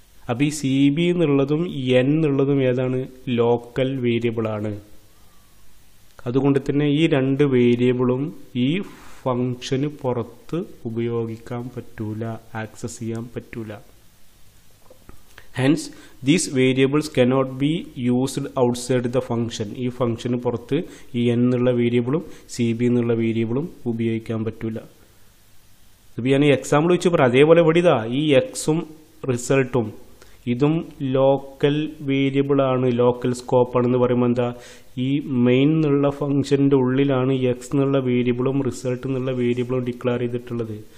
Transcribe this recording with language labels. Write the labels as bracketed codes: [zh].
[ml] അപ്പോൾ ഈ CB എന്നുള്ളതും N എന്നുള്ളതും ഏതാണ്? ലോക്കൽ വേരിയബിളാണ്. അതുകൊണ്ട് തന്നെ ഈ രണ്ട് വേരിയബിളും ഈ ഫംഗ്ഷന് പുറത്ത് ഉപയോഗിക്കാൻ പറ്റൂല, ആക്സസ് ചെയ്യാൻ പറ്റൂല. [en] Hence, these variables cannot be used outside the function. [ml] ഈ ഫംഗ്ഷന് പുറത്ത് ഈ N എന്നുള്ള വേരിയബിളും CB എന്നുള്ള വേരിയബിളും ഉപയോഗിക്കാൻ പറ്റൂല. ഇപ്പോൾ ഞാൻ ഈ എക്സാമ്പിൾ വെച്ച് പറയാം. അതേപോലെ ഇവിടെ ഇതാ ഈ എക്സും റിസൾട്ടും ഇതും ലോക്കൽ വേരിയബിളാണ്, ലോക്കൽ സ്കോപ്പാണെന്ന് പറയുമ്പോൾ എന്താ, ഈ മെയിൻ എന്നുള്ള ഫംഗ്ഷൻ്റെ ഉള്ളിലാണ് എക്സ് എന്നുള്ള വേരിയബിളും റിസൾട്ട് എന്നുള്ള വേരിയബിളും ഡിക്ലെയർ ചെയ്തിട്ടുള്ളത്.